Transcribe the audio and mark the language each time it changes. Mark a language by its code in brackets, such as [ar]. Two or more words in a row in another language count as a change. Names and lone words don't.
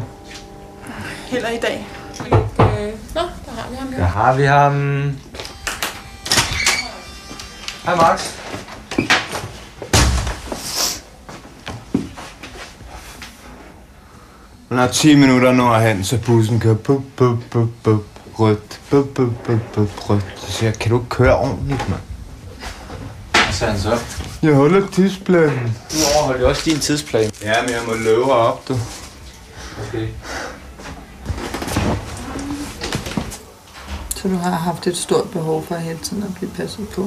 [da] Heller i dag. Nå, der har vi ham jo. Der har vi ham. Hej Max. Man har 10 minutter når hen, så bussen kører bup, bup, bup, bup, rødt, bup, bup, bup, bup, rødt. Så siger jeg, kan du køre ordentligt, mand? Hvad sagde han så? Jeg holder tidsplanen. Du overholder jo også din tidsplan. Ja, men jeg må løbe op, du. Okay. Så du har haft et stort behov for hele tiden at blive passet på?